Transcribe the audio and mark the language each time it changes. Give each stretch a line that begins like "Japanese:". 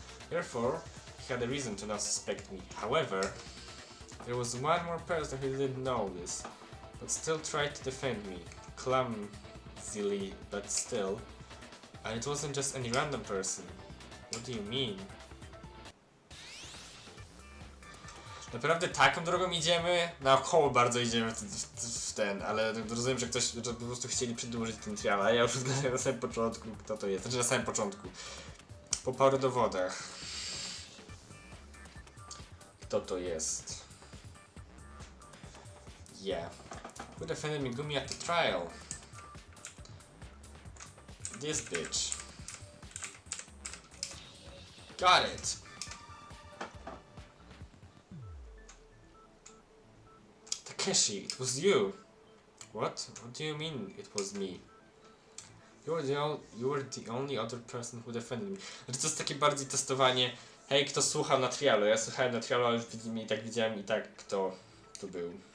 English: Therefore, he had a reason to not suspect me. However, there was one more person who didn't know this, but still tried to defend me. Clumsily, but still. And it wasn't just any random person. What do you mean?
Polish: Naprawdę taką drogą idziemy? Naokoło bardzo idziemy w ten, ale rozumiem, że ktoś, że po prostu chcieli przedłużyć ten trial, a ja już zgadłem na samym początku, kto to jest. Znaczy na samym początku. Po paru dowodach. Kto to jest?
English: Yeah. Who defended Megumi at the trial? This bitch. Got it! Takeshi, it was you! What? What do you mean it was me? You were the only other person who defended me.
Polish: Znaczy to jest takie bardziej testowanie. Hej, kto słuchał na trialu? Ja słuchałem na trialu, ale już widziałem i tak kto to był.